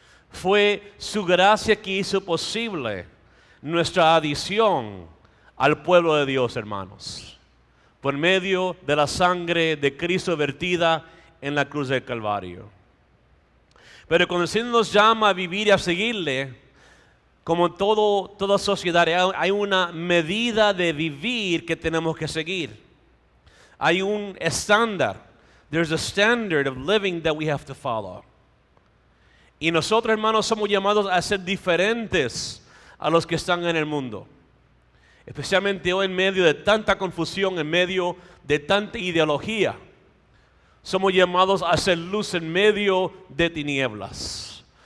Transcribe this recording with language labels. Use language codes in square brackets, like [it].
[es] Fue su gracia que hizo posible nuestra adición al pueblo de Dios, hermanos, por medio de la sangre de Cristo vertida en la cruz del Calvario. Pero cuando el Señor nos llama a vivir y a seguirle, como toda sociedad, hay una medida de vivir que tenemos que seguir. Hay un estándar. [en] There's a standard of living that we have to follow. [es] Y nosotros, hermanos, somos llamados a ser diferentes a los que están en el mundo. Especialmente hoy en medio de tanta confusión, en medio de tanta ideología. Somos llamados a hacer luz en medio de tinieblas.